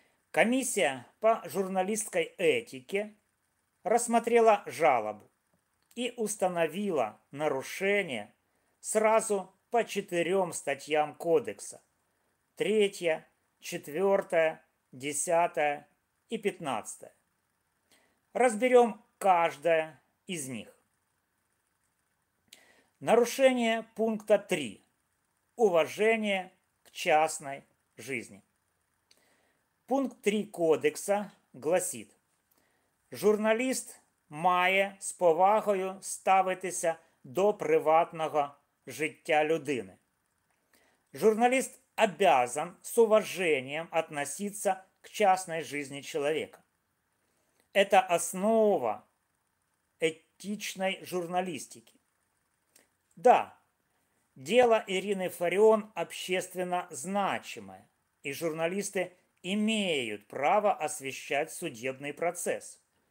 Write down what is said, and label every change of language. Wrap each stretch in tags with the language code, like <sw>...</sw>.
<ru>Комиссия по журналистской этике рассмотрела жалобу и установила нарушение сразу по 4 статьям Кодекса: 3, 4, 10 и 15. Разберем каждое из них. Нарушение пункта 3. Уважение к частной жизни. Пункт 3 Кодекса гласить:</ru> <uk>журналіст має з повагою ставитися до приватного життя людини.</uk> <ru>Журналист обязан с уважением относиться к частной жизни человека. Это основа этичной журналистики. Да, дело Ирины Фарион общественно значимое, и журналисты имеют право освещать судебный процесс.</ru>